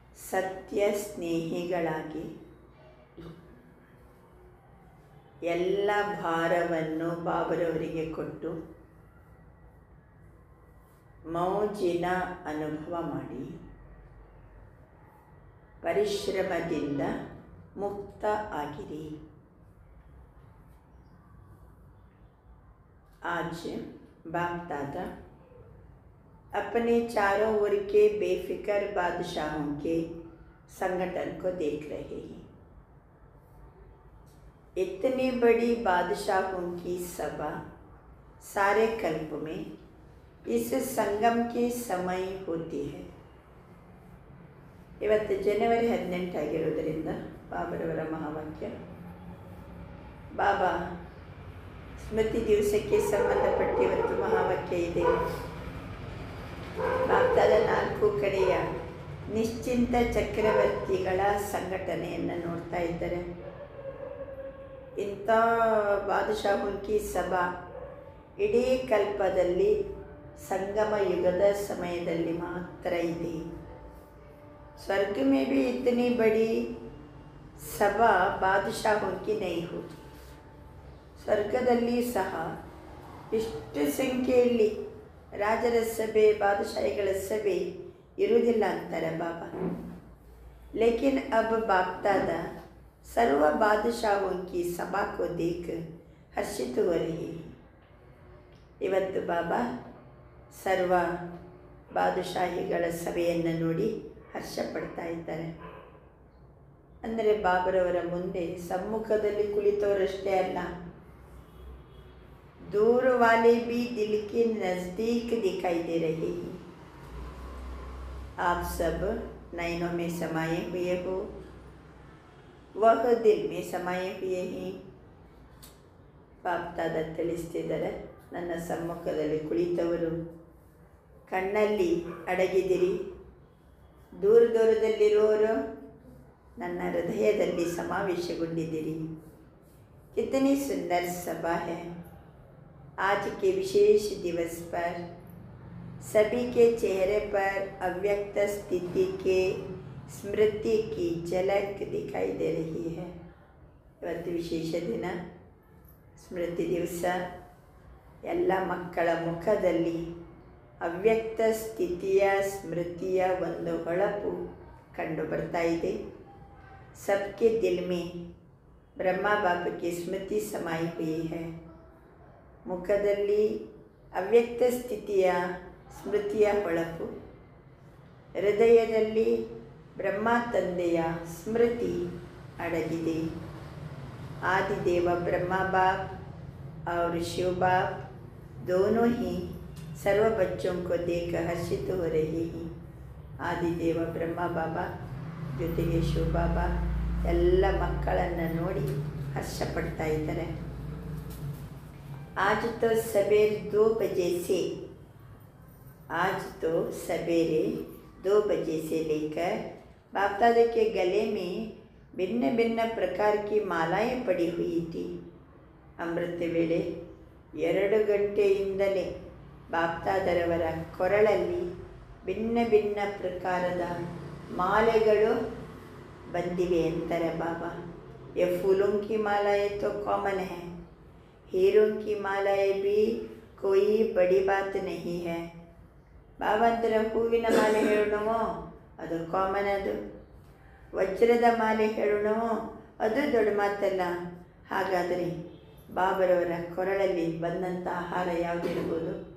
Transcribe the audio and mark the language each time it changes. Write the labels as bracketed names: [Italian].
[Kannada] ಸತ್ಯ ಸ್ನೇಹಿಗಳಾಗಿ ಎಲ್ಲ ಭಾರವನ್ನು ಬಾಬರವರಿಗೆ ಕೊಟ್ಟು ಮೌಜಿನ ಅನುಭವ ಮಾಡಿ ಪರಿಶ್ರಮದಿಂದ ಮುಕ್ತ ಆಗಿರಿ. [Hindi] आज बाप दादा अपने चारों ओर के बेफिक्र बादशाहों के संगठन को देख रहे हैं. इतनी बड़ी बादशाहों की सभा सारे कल्प में इस संगम के समय होती है. [Kannada] ಇವತ್ತು ಜನವರಿ 18 ಆಗಿರೋದರಿಂದ ಬಾಬರವರ ಮಹಾವಾಕ್ಯ. ಬಾಬಾ ಸ್ಮೃತಿ ದಿವಸಕ್ಕೆ ಸಂಬಂಧಪಟ್ಟ ಇವತ್ತು ಮಹಾವಾಕ್ಯ ಇದೆ. ಬಾಪ್ತಾದ 4 ಕಡೆಯ ನಿಶ್ಚಿಂತ ಚಕ್ರವರ್ತಿಗಳ ಸಂಘಟನೆಯನ್ನು ನೋಡ್ತಾ ಇದ್ದಾರೆ. ಇಂಥ [Hindi] ಬಾದಶಾಹುಂಕಿ ಸಭಾ [Kannada] ಇಡೀ ಕಲ್ಪದಲ್ಲಿ ಸಂಗಮ ಯುಗದ ಸಮಯದಲ್ಲಿ ಮಾತ್ರ ಇದೆ. [Hindi] स्वर्ग में भी इतनी बड़ी सभा बादशाहों की नहीं होती. [Kannada] ಸ್ವರ್ಗದಲ್ಲಿ ಸಹ ಇಷ್ಟು ಸಂಖ್ಯೆಯಲ್ಲಿ ರಾಜರ ಸಭೆ ಬಾದಶಾಹಿಗಳ ಸಭೆ ಇರುವುದಿಲ್ಲ ಅಂತಾರೆ ಬಾಬಾ. [Hindi] लेकिन अब बाप दादा सर्व बादशाहों की सभा को देख हर्षित हो रही है. [Kannada] ಇವತ್ತು ಬಾಬಾ ಸರ್ವ ಬಾದಶಾಹಿಗಳ ಸಭೆಯನ್ನು ನೋಡಿ ಹರ್ಷ ಪಡ್ತಾ ಇದ್ದಾರೆ. ಅಂದರೆ ಬಾಬರವರ ಮುಂದೆ ಸಮ್ಮುಖದಲ್ಲಿ ಕುಳಿತವರಷ್ಟೇ ಅಲ್ಲ, [Hindi] दूर वाले भी दिल के नज़दीक दिखाई दे रहे हैं. आप सब नयनों में समाये हुए हो, वह दिल में समाये हुए हैं. [Kannada] ಬಾಪ್ತಾದ ತಿಳಿಸ್ತಿದ್ದಾರೆ, ನನ್ನ ಸಮ್ಮುಖದಲ್ಲಿ ಕುಳಿತವರು ಕಣ್ಣಲ್ಲಿ ಅಡಗಿದಿರಿ, दूर ದೂರದಲ್ಲಿರೋರು ನನ್ನ ಹೃದಯದಲ್ಲಿ ಸಮಾವೇಶಗೊಂಡಿದ್ದೀರಿ. [Hindi] कितनी सुंदर सभा है. आज के विशेष दिवस पर सभी के चेहरे पर अव्यक्त स्थिति के स्मृति की झलक दिखाई दे रही है. [Kannada] ಇವತ್ತು ವಿಶೇಷ ದಿನ, ಸ್ಮೃತಿ ದಿವಸ. ಎಲ್ಲ ಮಕ್ಕಳ ಮುಖದಲ್ಲಿ ಅವ್ಯಕ್ತ ಸ್ಥಿತಿಯ ಸ್ಮೃತಿಯ ಒಂದು ಹೊಳಪು ಕಂಡು ಬರ್ತಾ ಇದೆ. [Hindi] सबके दिल में ब्रह्मा बाप की स्मृति समाई हुई है. [Kannada] ಮುಖದಲ್ಲಿ ಅವ್ಯಕ್ತ ಸ್ಥಿತಿಯ ಸ್ಮೃತಿಯ ಹೊಳಪು, ಹೃದಯದಲ್ಲಿ ಬ್ರಹ್ಮ ತಂದೆಯ ಸ್ಮೃತಿ ಅಡಗಿದೆ. [Hindi] आदिदेव ब्रह्मा बाप और शिव बाप दोनों ही सर्व बच्चों को देख हर्षित हो रहे हैं. [Kannada] ಆದಿದೇವ ಬ್ರಹ್ಮ ಬಾಬಾ ಜೊತೆಗೆ ಶಿವ ಬಾಬಾ ಎಲ್ಲ ಮಕ್ಕಳನ್ನು ನೋಡಿ ಹರ್ಷ ಪಡ್ತಾ ಇದ್ದಾರೆ. [Hindi] आज तो सवेरे 2 बजे से आज तो सवेरे 2 बजे से लेकर बाप दादा के गले में भिन्न भिन्न प्रकार की मालाएं पड़ी हुई थी. [Kannada] ಅಮೃತ ವೇಳೆ 2 ಗಂಟೆಯಿಂದಲೇ ಬಾಪ್ತಾದರವರ ಕೊರಳಲ್ಲಿ ಭಿನ್ನ ಭಿನ್ನ ಪ್ರಕಾರದ ಮಾಲೆಗಳು ಬಂದಿವೆ ಅಂತಾರೆ ಬಾಬಾ. [Hindi] ये फूलों की मालाएं तो कॉमन है, हीरों की मालाएं भी कोई बड़ी बात नहीं है. [Kannada] ಬಾಬಾ ಅಂತಾರೆ, ಹೂವಿನ ಮಾಲೆ ಹೇಳೋಣವೋ ಅದು ಕಾಮನ್, ಅದು ವಜ್ರದ ಮಾಲೆ ಹೇಳೋಣವೋ ಅದು ದೊಡ್ಡ ಮಾತಲ್ಲ. ಹಾಗಾದರೆ ಬಾಬರವರ ಕೊರಳಲ್ಲಿ ಬಂದಂಥ ಆಹಾರ ಯಾವುದಿರ್ಬೋದು?